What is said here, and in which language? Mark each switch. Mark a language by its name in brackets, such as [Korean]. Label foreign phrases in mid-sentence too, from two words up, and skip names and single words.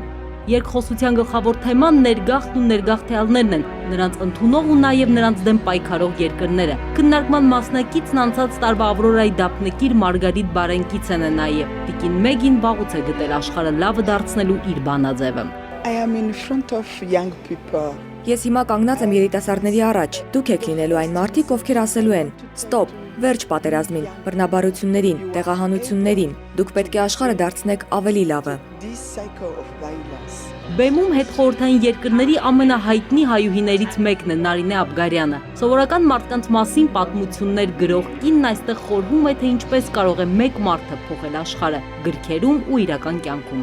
[Armenian] Երկխոսության գլխավոր թեման ներգաղթն ու ներգաղթյալներն են, նրանց ընդունող ու նաև նրանց դեմ պայքարող երկրները։ Քննարկման մասնակիցն անցած տարվա Ավրորայի դափնեկիր Մարգարիտ Բարենկիցեն է նաև։ Տիկին Մեգին վաղուց է գտել աշխարհը լավը դարձնելու իր բանաձևը։ [English] I am in front of young people. [Armenian] Ես հիմա կանգնած եմ երիտասարդների առաջ։ Դուք եք լինելու այն մարդիկ, ովքեր ասելու են. «Ստոպ, վերջ պատերազմին, բռնաբարություններին, տեղահանություններին։ Դուք պետք է աշխարհը դարձնեք ավելի լավը»։ Բեմում հետխորհրդային երկրների ամենահայտնի հայուհիներից մեկն է Նարինե Աբգարյանը։ Սովորական մարդկանց մասին պատմություններ գրող կինն այստեղ խորհում է, թե ինչպես կարող է մեկ մարդը փոխել աշխարհը գրքերում ու իրական կյանքում։